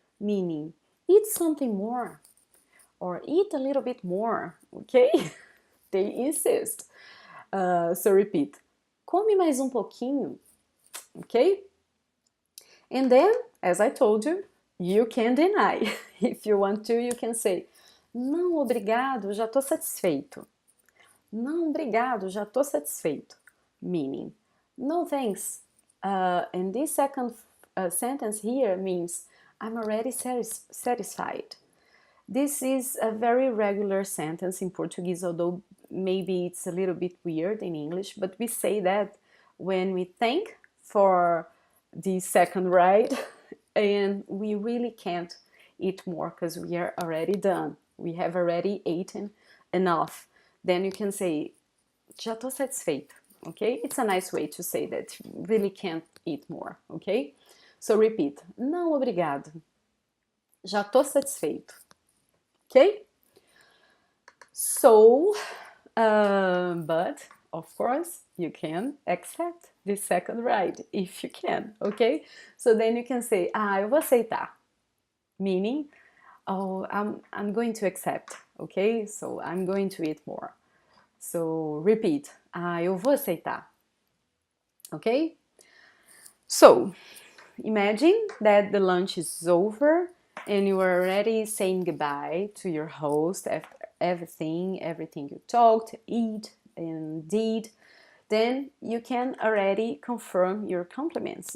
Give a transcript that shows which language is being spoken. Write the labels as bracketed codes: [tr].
[en] Meaning, eat something more. Or eat a little bit more, okay? They insist. So repeat. [pt] Come mais pouquinho. [en] Okay? And then, as I told you, you can deny. If you want to, you can say, [pt] não, obrigado, já estou satisfeito. Não, obrigado, já estou satisfeito. [en] Meaning, no thanks. And this second sentence here means, I'm already satisfied. This is a very regular sentence in Portuguese, although maybe it's a little bit weird in English, but we say that when we thank for the second ride and we really can't eat more because we are already done. We have already eaten enough. Then you can say, [pt] já tô satisfeito, [en] okay? It's a nice way to say that you really can't eat more, okay? So repeat, [pt] não, obrigado. Já tô satisfeito, okay? [en] So, but of course, you can accept the second ride if you can, okay? So then you can say, [pt] eu vou aceitar, [en] meaning, oh, I'm going to accept, okay? So I'm going to eat more. So repeat, [pt] eu vou aceitar, okay? [en] So imagine that the lunch is over and you are already saying goodbye to your host after everything you talked, eat, and did. Then you can already confirm your compliments.